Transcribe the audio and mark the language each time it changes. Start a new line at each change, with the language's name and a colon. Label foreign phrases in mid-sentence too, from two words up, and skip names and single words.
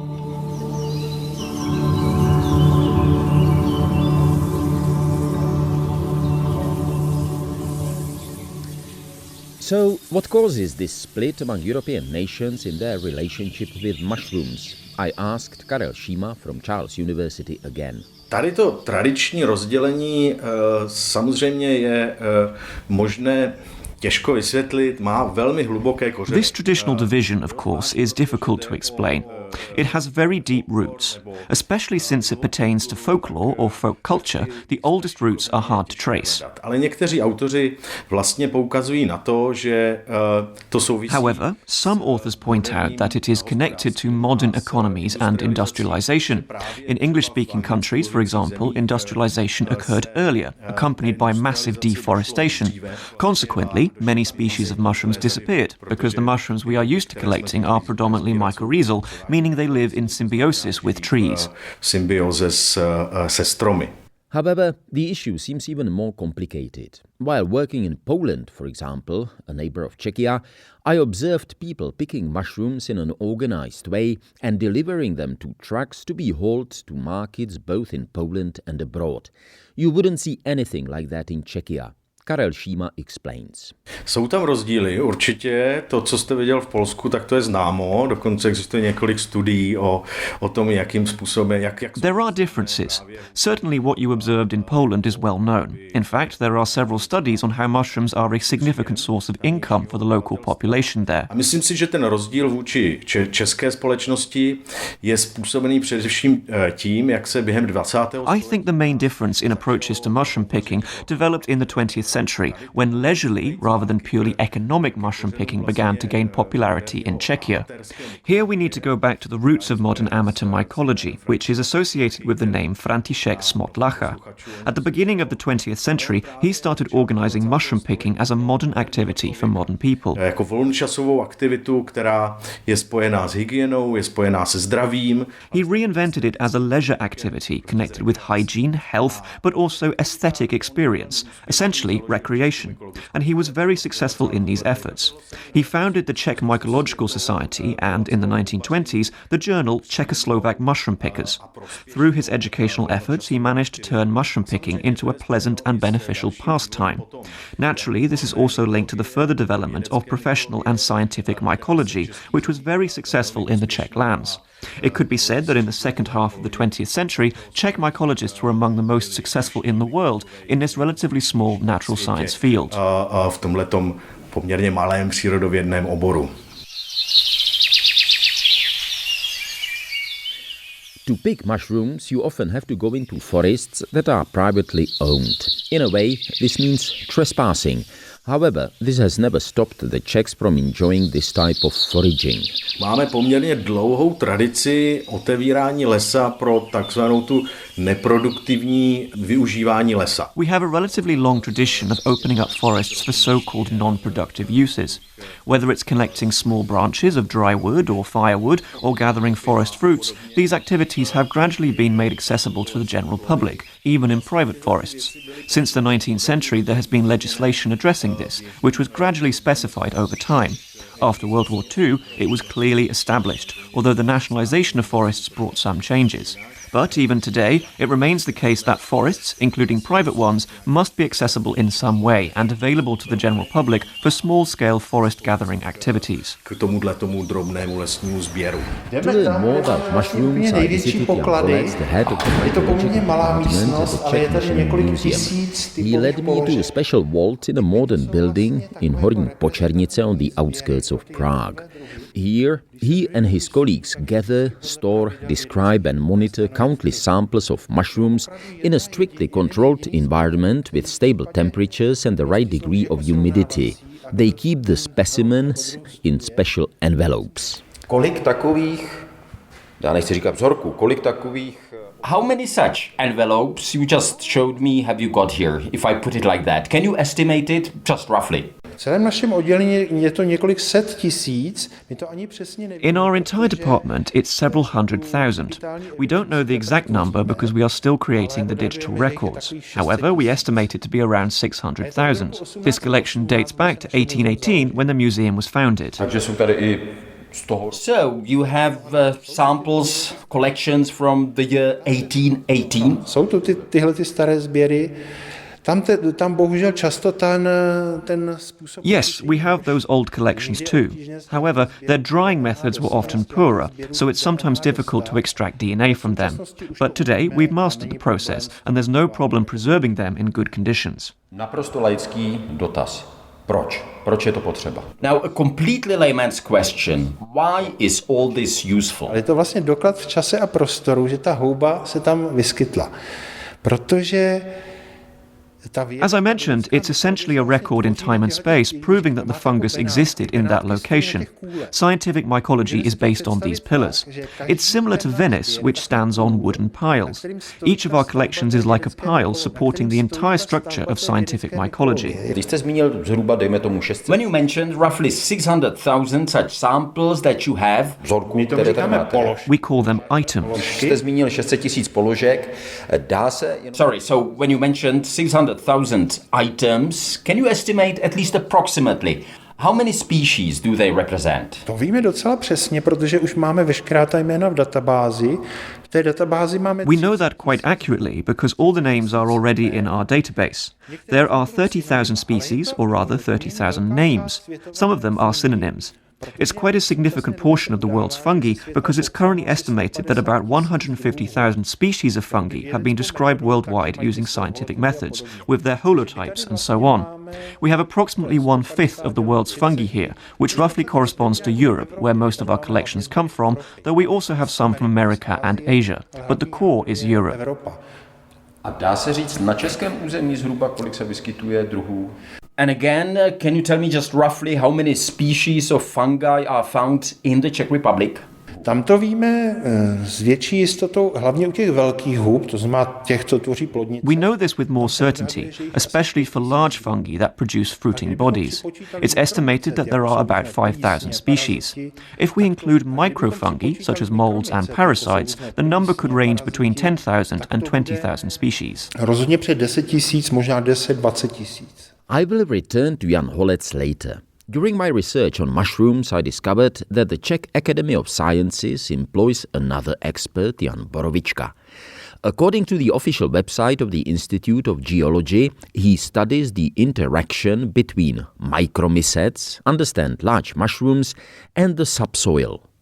English: So, what causes this split among European nations in their relationship with mushrooms? I asked Karel Šíma from Charles University again.
Czech: Tady to tradiční rozdělení samozřejmě je možné těžko vysvětlit, má velmi hluboké kořeny.
English: This traditional division, of course, is difficult to explain. It has very deep roots, especially since it pertains to folklore or folk culture. The oldest roots are hard to trace.
Czech: Ale někteří autoři vlastně poukazují na to, že to souvisí.
English: However, some authors point out that it is connected to modern economies and industrialization. In English-speaking countries, for example, industrialization occurred earlier, accompanied by massive deforestation. Consequently, many species of mushrooms disappeared because the mushrooms we are used to collecting are predominantly mycorrhizal, meaning they live in symbiosis with trees.
Czech: Symbióze se stromy.
English: However, the issue seems even more complicated. While working in Poland, for example, a neighbor of Czechia, I observed people picking mushrooms in an organized way and delivering them to trucks to be hauled to markets both in Poland and abroad. You wouldn't see anything like that in Czechia. Karel Šíma explains.
Czech: Jsou tam rozdíly, určitě. To, co jste viděl v Polsku, tak to je známo. Dokonce existuje několik studií o tom, jakým způsobem, jak...
English: There are differences. Certainly what you observed in Poland is well known. In fact, there are several studies on how mushrooms are a significant source of income for the local population there.
Czech: A myslím si, že ten rozdíl vůči české společnosti je způsobený především tím, jak se během 20.
English: I think the main difference in approaches to mushroom picking developed in the 20th century, when leisurely, rather than purely economic mushroom picking began to gain popularity in Czechia. Here we need to go back to the roots of modern amateur mycology, which is associated with the name František Smotlacha. At the beginning of the 20th century, he started organizing mushroom picking as a modern activity for modern people.
Czech: Jako volnočasovou aktivitu, která je spojená s hygienou, je spojená se zdravím.
English: He reinvented it as a leisure activity connected with hygiene, health, but also aesthetic experience, essentially recreation, and he was very successful in these efforts. He founded the Czech Mycological Society and, in the 1920s, the journal Czechoslovak Mushroom Pickers. Through his educational efforts, he managed to turn mushroom picking into a pleasant and beneficial pastime. Naturally, this is also linked to the further development of professional and scientific mycology, which was very successful in the Czech lands. It could be said that in the second half of the 20th century, Czech mycologists were among the most successful in the world in this relatively small natural science field.
Czech: V tomhletom poměrně malém přírodovědném oboru.
English: To pick mushrooms, you often have to go into forests that are privately owned. In a way, this means trespassing. However, this has never stopped the Czechs from enjoying this type of foraging.
Czech: Máme poměrně dlouhou tradici otevírání lesa pro takzvanou tu neproduktivní využívání lesa.
English: We have a relatively long tradition of opening up forests for so-called non-productive uses. Whether it's collecting small branches of dry wood or firewood or gathering forest fruits, these activities have gradually been made accessible to the general public, even in private forests. Since the 19th century, there has been legislation addressing this, which was gradually specified over time. After World War II, it was clearly established, although the nationalisation of forests brought some changes. But even today, it remains the case that forests, including private ones, must be accessible in some way and available to the general public for small-scale forest gathering activities.
Czech: K tomu drobnému lesnímu sběru.
English: To learn more about mushrooms, I visited Jan Holec, the head of the mycological department at the Czech National Museum. He led me to a special vault in a modern building in Horní Počernice on the outskirts of Prague. Here, he and his colleagues gather, store, describe and monitor countless samples of mushrooms in a strictly controlled environment with stable temperatures and the right degree of humidity. They keep the specimens in special envelopes.
Czech: Kolik takových, já nechci říkat vzorků, kolik takových...
English: How many such envelopes you just showed me have you got here, if I put it like that? Can you estimate it just roughly?
Czech: V celém našem oddělení je to několik set tisíc. My to ani přesně nevíme.
English: In our entire department, it's several hundred thousand. We don't know the exact number because we are still creating the digital records. However, we estimate it to be around 600,000. This collection dates back to 1818 when the museum was founded.
Czech: Takže jsou tady i
English: So, you have samples, collections from the year 1818?
Czech: Jsou to tyhle staré sběry. Tam bohužel často ten způsob...
English: Yes, we have those old collections too. However, their drying methods were often poorer, so it's sometimes difficult to extract DNA from them. But today we've mastered the process and there's no problem preserving them in good conditions.
Czech: Naprosto laický dotaz. Proč? Proč je to potřeba?
English: Now, a completely layman's question. Why is all this useful?
Czech: Ale je to vlastně doklad v čase a prostoru, že ta houba se tam vyskytla. Protože
English: As I mentioned, it's essentially a record in time and space proving that the fungus existed in that location. Scientific mycology is based on these pillars. It's similar to Venice, which stands on wooden piles. Each of our collections is like a pile supporting the entire structure of scientific mycology. When you mentioned roughly 600,000 such samples that you have, we call them items. Sorry, so when you mentioned 600,000 items, can you estimate at least approximately how many species do they represent?
Czech: To víme docela přesně, protože už máme veškerá ta jména v databázi. V té databázi máme...
English: We know that quite accurately because all the names are already in our database. There are 30,000 species, or rather 30,000 names. Some of them are synonyms. It's quite a significant portion of the world's fungi because it's currently estimated that about 150,000 species of fungi have been described worldwide using scientific methods, with their holotypes and so on. We have approximately 1/5 of the world's fungi here, which roughly corresponds to Europe, where most of our collections come from, though we also have some from America and Asia. But the core is Europe.
Czech: A dá se říct na českém území zhruba, kolik se vyskytuje druhů?
English: And again, can you tell me just roughly how many species of fungi are found in the Czech Republic?
Czech: Tam to víme s větší jistotou, hlavně u těch velkých hub, to znamená těch, co tvoří plodnice.
English: We know this with more certainty, especially for large fungi that produce fruiting bodies. It's estimated that there are about 5,000 species. If we include microfungi, such as molds and parasites, the number could range between 10,000 and 20,000 species.
Czech: Rozhodně před 10 000, možná 10-20 000.
English: I will return to Jan Holec later. During my research on mushrooms, I discovered that the Czech Academy of Sciences employs another expert, Jan Borovička. According to the official website of the Institute of Geology, he studies the interaction between micromycets, understand large mushrooms, and the subsoil.